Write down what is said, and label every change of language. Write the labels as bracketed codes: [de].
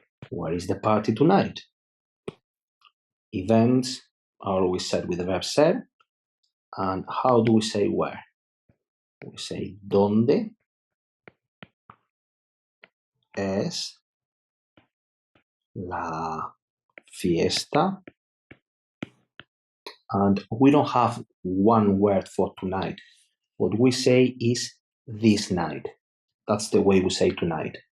[en] Where is the party tonight? Events are always said with the verb ser. And how do we say where? We say [es] ¿dónde es la fiesta? [en] And we don't have one word for tonight. What we say is this night. That's the way we say tonight.